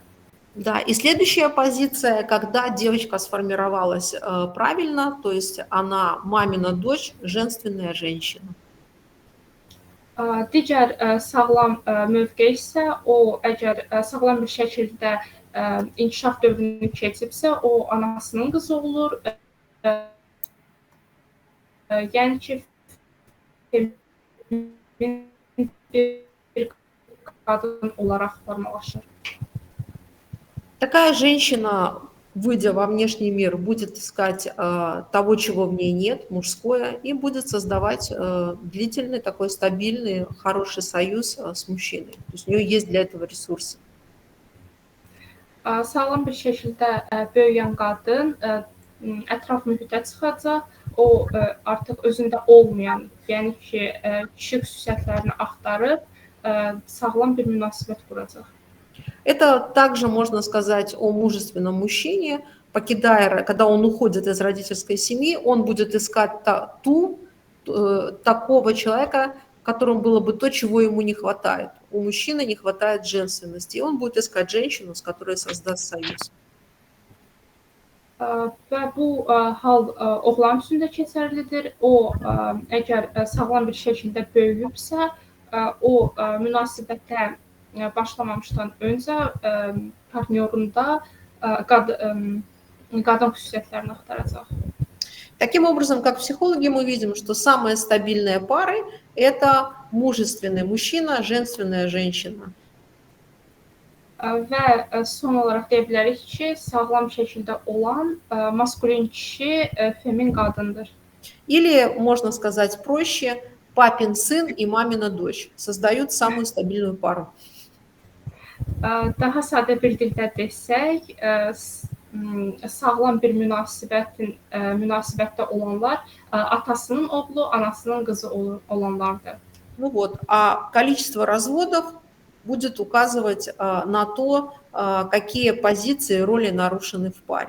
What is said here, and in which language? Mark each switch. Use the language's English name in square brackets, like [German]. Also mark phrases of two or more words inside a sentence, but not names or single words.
[Russian] Да, и следующая позиция, когда девочка сформировалась правильно, то есть она мамина дочь, женственная женщина. [Azerbaijani] Digər sağlam mövqe isə o, əgər sağlam bir şəkildə inkişaf dövrünü keçibsə, o anasının qızı olur. Yəni ki, bir qadın olaraq formalaşır. [Russian] Такая женщина, выйдя во внешний мир, будет искать того, чего в ней нет, мужское, и будет создавать длительный, такой стабильный, хороший союз с мужчиной. То есть у нее есть для этого ресурсы. [Azerbaijani] Sağlam bir şəkildə böyüyən qadın ətraf mühitə çıxacaq, o artıq özündə olmayan, yəni ki, kişi xüsusiyyətlərini axtarıb sağlam bir münasibət quracaq. [Russian] Это также можно сказать о мужественном мужчине, когда он уходит из родительской семьи, он будет искать такого человека, в котором было бы то, чего ему не хватает. У мужчины не хватает женственности, и он будет искать женщину, с которой создаст союз. [Azerbaijani] Və bu hal oğlan üçün də keçərlidir. O, əgər sağlam bir şəkildə böyüyübsə, o münasibətə başlamamışdan öncə partnyorunda qadın xüsusiyyətlərini axtaracaq. [Russian] Таким образом, как психологи, мы видим, что самые стабильные пары – это мужественный мужчина, женственная женщина. [Azerbaijani] Və son olaraq deyə bilərik ki, sağlam şəkildə olan maskulin kişi, femin qadındır. [Russian] Или, можно сказать проще, папин сын и мамина дочь создают самую стабильную пару. [Azerbaijani] Daha sadə bir dildə desək, sağlam bir münasibətdə olanlar atasının oğlu, anasının qızı olanlardır. [Russian] Ну вот, а количество разводов будет указывать на то, какие позиции и роли нарушены в паре.